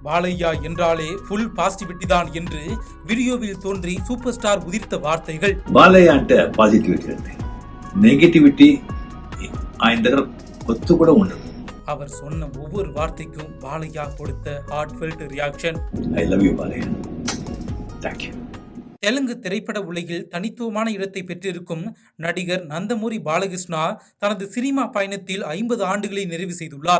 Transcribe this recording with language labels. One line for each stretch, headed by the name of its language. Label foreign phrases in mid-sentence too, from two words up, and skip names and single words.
Tamil: பாலையா என்றாலே
English: full positivity
Tamil: தான் என்று வீடியோவில் தோன்றி சூப்பர் ஸ்டார் உதிர்த்த வார்த்தைகள்.
Telugu: బాలయ్య అంటే పాజిటివిటీ అండి, నెగటివిటీ ఆయన దగ్గర కొత్త కూడా ఉండదు.
Tamil: அவர் சொன்ன ஒவ்வொரு வார்த்தைக்கும் பாலையா கொடுத்த
English: heartfelt reaction. I love you Balayya, thank you.
Tamil: தெலுங்கு திரைப்பட உலகில் தனித்துவமான இடத்தை பெற்றிருக்கும் நடிகர் நந்தமூரி பாலகிருஷ்ணா தனது சினிமா பயணத்தில் 50 ஆண்டுகளை நிறைவு செய்துள்ளார்.